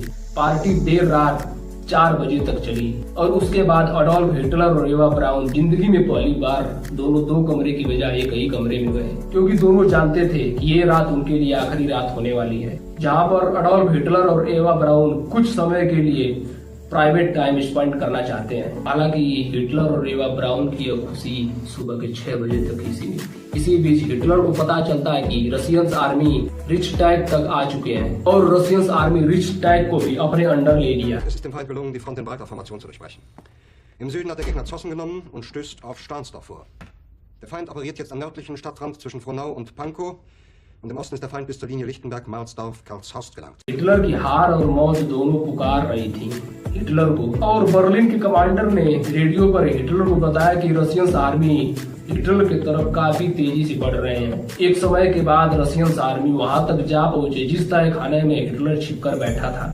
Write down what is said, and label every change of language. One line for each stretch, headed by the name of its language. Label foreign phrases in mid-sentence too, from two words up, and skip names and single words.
Hindi: पार्टी देर रात 4 बजे तक चली, और उसके बाद एडोल्फ हिटलर और एवा ब्राउन जिंदगी में पहली बार दोनों 2 कमरे की बजाय एक ही कमरे में गए, क्योंकि दोनों जानते थे कि ये रात उनके लिए आखिरी रात होने वाली है, जहां पर एडोल्फ हिटलर और एवा ब्राउन कुछ समय के लिए
English: private time spend
Hindi: करना चाहते हैं। हालांकि हिटलर और एवा ब्राउन की खुशी सुबह के 6 बजे तक ही सीमित थी। इसी बीच हिटलर को पता चलता है कि
English: Russian army
Hindi: रिचटैग तक आ चुके हैं, और
English: Russian army
Hindi: रिचटैग को भी अपने अंडर ले लिया।
German: Es ist dem Feind gelungen, die Front in breiter Formation zu durchbrechen. Im Süden hat der Gegner Zossen genommen und stößt auf Stahnsdorf vor. Der Feind operiert jetzt am nördlichen Stadtrand zwischen Frohnau und Pankow, und im Osten ist der Feind bis zur Linie Lichtenberg, Karlshorst gelangt.
Hindi: हिटलर की हार और मौत दोनों पुकार रही थी हिटलर को, और बर्लिन के कमांडर ने रेडियो पर हिटलर को बताया कि
English: Russian army
Hindi: हिटलर की तरफ काफी तेजी से बढ़ रहे हैं। एक समय के बाद
English: Russian army
Hindi: वहां तक जा पहुंचे जिस तरह खाने में हिटलर छिपकर बैठा था।